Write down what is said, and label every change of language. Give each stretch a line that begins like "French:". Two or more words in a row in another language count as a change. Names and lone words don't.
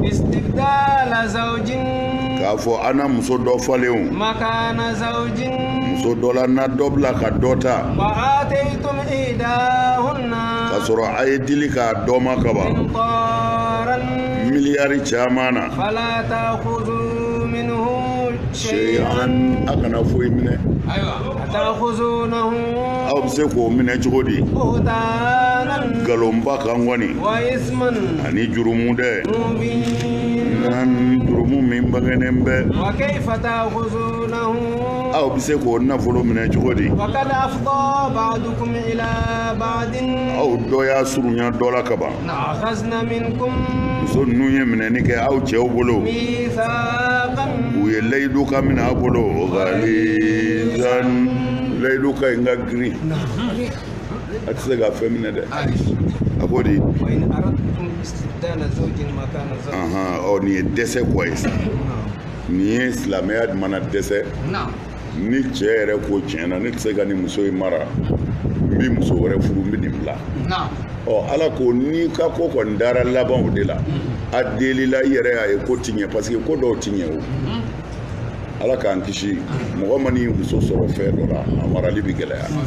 Arabic: استبدال زوج
Bambara: k'a fɔ an na muso dɔ falenw
Arabic: مكان زوج
Bambara: muso dɔ la na dɔ bila ka dɔ ta
Arabic: وآتيتم إحداهن
Bambara: k'a sɔrɔ a ye dili k'a dɔ ma kaban miliyari caman na
Arabic: فلا تأخذوا منه
Bambara: shay'an a kana foyi minɛ
Arabic: ta'khuzunahu
Bambara: aw bɛ se k'o minɛ cogo di
Arabic: buhtanan
Bambara: galonba kan kɔni
Arabic: وإثما
Bambara: ani jurumu dɛ
Arabic: mubin
Bambara: jurumu min bangenen bɛ
Arabic: وكيف تأخذونه
Bambara: aw bɛ se k'o nafolo minɛ cogo di
Arabic: وقد أفضى بعضكم إلى بعض
Bambara: aw dɔ y'a surunya dɔ la kaban
Arabic: أخذن منكم
Bambara: muso ninnu ye minɛni kɛ aw cɛw bolo
Arabic: mithaqan
Bambara: u ye layidu ka minɛ a bolo ghalizan layidu ka in ka girin a tɛ se ka fɛn minɛ dɛ a ko di
Arabic: وإن أردتم استبدال زوج مكان زوج
Bambara: nin ye dɛsɛ kɔ ye sa nin ye silamɛya mana dɛsɛ ni cɛ yɛrɛ ko tiɲɛ na ne tɛ se ka nin muso in mara n bɛ muso wɛrɛ furu n bɛ nin bila ala ko n'i ka ko kɔni dara labanw de la a delila i yɛrɛ y'a ye ko ti ɲɛ parce que ko dɔw ti ɲɛ o ala k'an kisi mɔgɔ ma n'i muso sɔrɔ fɛn dɔ la a marali bɛ gɛlɛya